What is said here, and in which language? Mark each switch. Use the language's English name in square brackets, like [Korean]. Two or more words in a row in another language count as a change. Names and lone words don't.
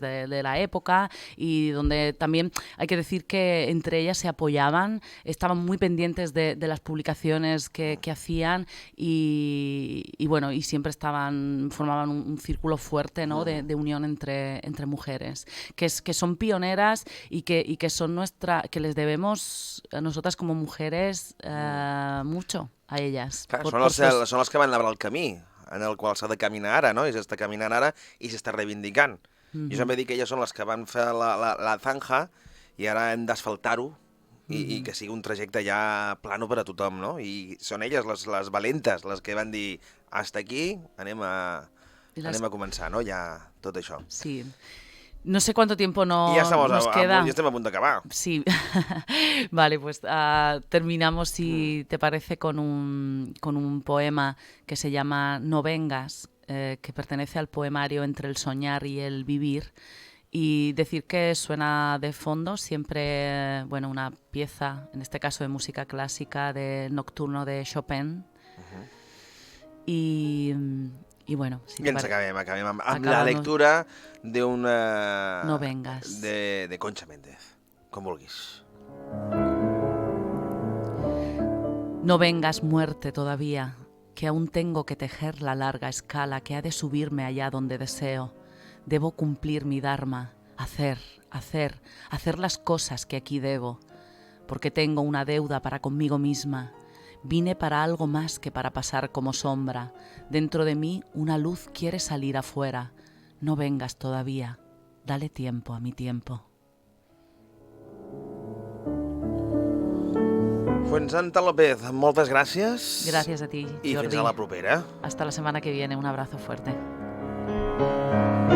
[Spanish] de la época, y donde también hay que decir que entre ellas se apoyaban, estaban muy pendientes de las publicaciones que hacían y bueno, y siempre formaban un círculo fuerte, ¿no?, de unión entre mujeres, que son pioneras y que son que les debemos a nosotras como mujeres mucho a ellas. [Catalan] Clar, són les que van labrar el camí en el qual s'ha de caminar ara, no? I s'està caminant ara i s'està reivindicant. Jo sempre dic que elles són les que van fer la zanja i ara hem d'asfaltar-ho i que sigui un trajecte ja plano per a tothom, no? I són elles les valentes, les que van dir [Spanish] hasta aquí, [Catalan] anem a començar, no? Ja tot això. [Spanish] Sí. No sé cuánto tiempo nos queda. Ya estamos a punto de acabar. Sí. Vale, pues terminamos, si te parece, con un poema que se llama No vengas, que pertenece al poemario Entre el soñar y el vivir. Y decir que suena de fondo siempre, bueno, una pieza, en este caso de música clásica, de Nocturno de Chopin. Y bueno, si [Catalan] I ens acabem amb la lectura d'una... [Spanish] No vengas. [Catalan] De Concha Méndez, com vulguis. [Spanish] No vengas, muerte, todavía, que aún tengo que tejer la larga escala que ha de subirme allá donde deseo. Debo cumplir mi dharma, hacer las cosas que aquí debo, porque tengo una deuda para conmigo misma. Vine para algo más que para pasar como sombra. Dentro de mí una luz quiere salir afuera. No vengas todavía. Dale tiempo a mi tiempo. [Catalan] Fuensanta López, moltes gràcies. [Spanish] Gracias a ti, Jordi. [Catalan] I fins a la propera. [Spanish] Hasta la semana que viene. Un abrazo fuerte.